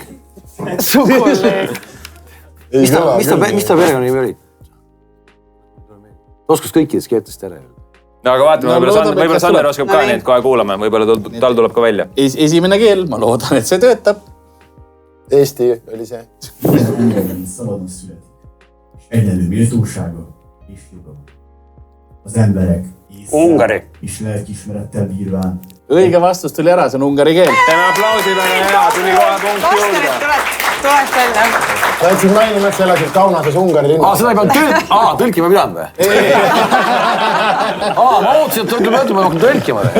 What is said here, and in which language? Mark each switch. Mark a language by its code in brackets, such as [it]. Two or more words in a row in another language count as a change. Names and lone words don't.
[et] Su kolleeg. Mis ta perega nimi oli? Ta oskas kõikidest keeltest tere öelda. No aga vaatame, võib-olla Sander oskab ka neid kohe kuulama. Võib-olla tal tuleb ka välja. Esimene keel, ma loodan, et see töötab. Eesti oli see. [hu] Szabadon születik. És egyenlő méltósága és joga. Az emberek [et] Ungari. [hu] és lelkiismerettel bírván. [et] Õige vastus tuli ära, see on ungari keel. Teeme aplausid, on hea, tuli kohe punkt juurde. Tuleks välja. Sa jätsid mainima, et sa elasid Kaunases Ungari linnas. Seda ei peanud tõlkima pidanud või? Ma ootasin, et ma hakkan tõlkima või?